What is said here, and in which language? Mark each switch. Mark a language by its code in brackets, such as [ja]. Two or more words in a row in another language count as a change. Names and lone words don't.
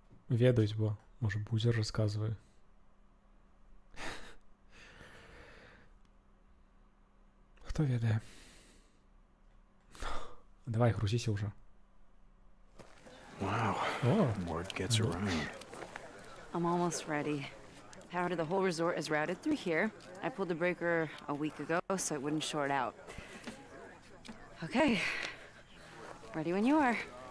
[be] ведаюць, бо можа бузер расказвае. Хто ведае? Давай, грузіся ўжо. [en] Wow. Oh. Word gets around. I'm almost ready. Power to the whole resort is routed through here. I pulled the breaker a week ago so it wouldn't short out. Okay. Ready when you are.